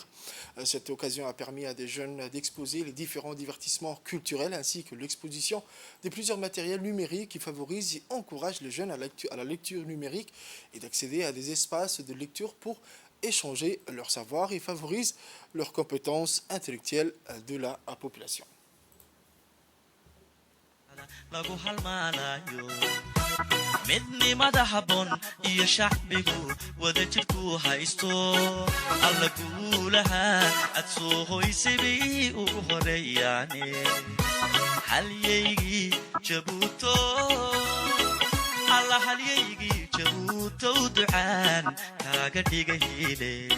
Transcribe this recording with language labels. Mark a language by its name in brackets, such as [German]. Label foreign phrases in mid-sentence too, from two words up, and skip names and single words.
[French] Cette occasion a permis à des jeunes d'exposer les différents divertissements culturels ainsi que l'exposition de plusieurs matériels numériques qui favorisent et encouragent les jeunes à la lecture numérique et d'accéder à des espaces de lecture pour échanger leur savoir et favorisent leurs compétences intellectuelles de la population. [Somali] lagu halmaanayo midnimada habboon iyo shacbigu wada jirku haysto alla guulaha aad soo hoysabay u horeeyaane halyaygii jabuuto alla halyaygii jabuuto ducaan kaaga dhigahile